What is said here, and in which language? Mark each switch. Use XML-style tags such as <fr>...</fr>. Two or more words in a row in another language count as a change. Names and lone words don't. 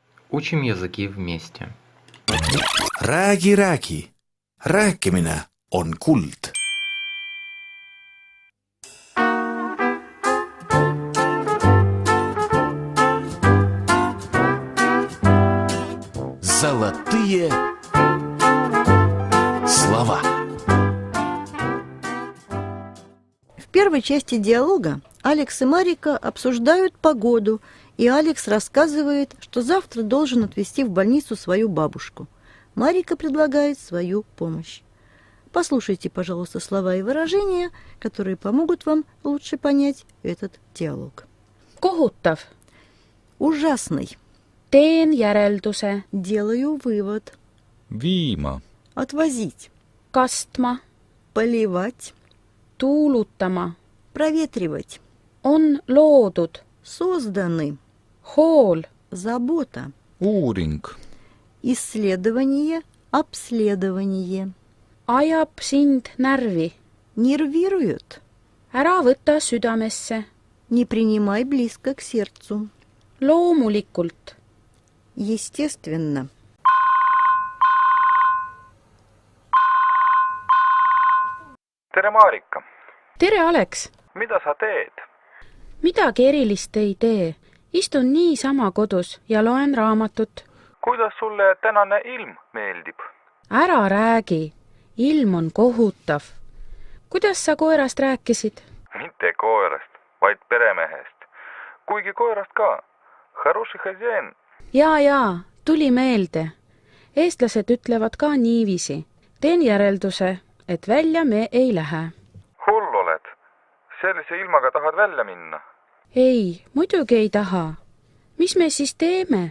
<ru>Учим языки вместе.</ru> <et>Räägi. Rääkimine on kuld.</et> <ru>Золотые слова. В первой части диалога Алекс и Марика обсуждают погоду, и Алекс рассказывает, что завтра должен отвезти в больницу свою бабушку. Марика предлагает свою помощь. Послушайте, пожалуйста, слова и выражения, которые помогут вам лучше понять этот диалог.</ru> <et>Kohutav.</et> <ru>Ужасный.</ru> <et>Teen järelduse.</et> <ru>Делаю вывод.</ru> <et>Viima.</et> <ru>Отвозить.</ru> <et>Kastma.</et> <ru>Поливать.</ru> <et>Tuulutama.</et> <ru>Проветривать.</ru> <et>On loodud.</et> <ru>Созданы.</ru> <et>Hool.</et> <ru>Забота.</ru> <et>Uuring.</et> <ru>Исследование. Обследование.</ru> <et>Ajab sind närvi.</et> <ru>Нервируют.</ru> <et>Ära võta südamesse.</et> <ru>Не принимай близко к сердцу.</ru> <et>Loomulikult.</et> <ru>Естественно.</ru> <et>Tere, Marika! Tere, Alex! Mida sa teed? Midagi erilist ei tee. Istun niisama kodus ja loen raamatut. Kuidas sulle tänane ilm meeldib? Ära räägi. Ilm on kohutav. Kuidas sa koerast rääkisid? Mitte koerast, vaid peremehest. Kuigi koerast ka.</et> <ru>Хороший хозяин.</ru> <et>Jaa, tuli meelde. Eestlased ütlevad ka niiviisi. Teen järelduse, et välja me ei lähe. Hull oled. Sellise ilmaga tahad välja minna? Ei, muidugi ei taha. Mis me siis teeme?</et>